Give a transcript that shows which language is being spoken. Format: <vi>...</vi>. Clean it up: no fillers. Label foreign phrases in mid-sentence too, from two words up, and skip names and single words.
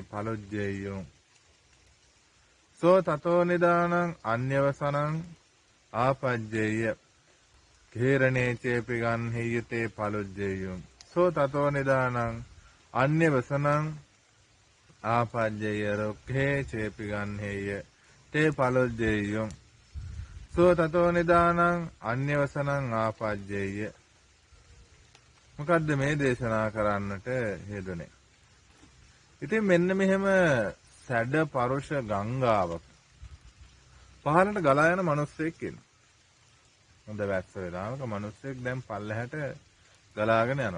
<pi>පලුජ්ජේයුම් සෝ තතෝ නිදානං අන්‍යවසනං ආපජ්ජේය කේරණේ චේපි ගන්හෙය්‍ය තේ පලුජ්ජේයුම් සෝ තතෝ නිදානං අන්‍යවසනං ආපජ්ජේය රොක්ඛේ චේපි ගන්හෙය්‍ය තේ පලුජ්ජේයුම් සෝ තතෝ නිදානං අන්‍යවසනං ආපජ්ජේය.</pi> <si>මොකද්ද මේ දේශනා කරන්නට හේතුනේ? ඉතින් මෙන්න මෙහෙම සැඩ පරුෂ ගංගාවක පහළට ගලා යන මිනිස්සෙක් ඉන්නවා. හොඳ වැස්ස වෙලාවක මිනිස්සෙක් දැන් පල්ලෙහාට ගලාගෙන යනවා.</si>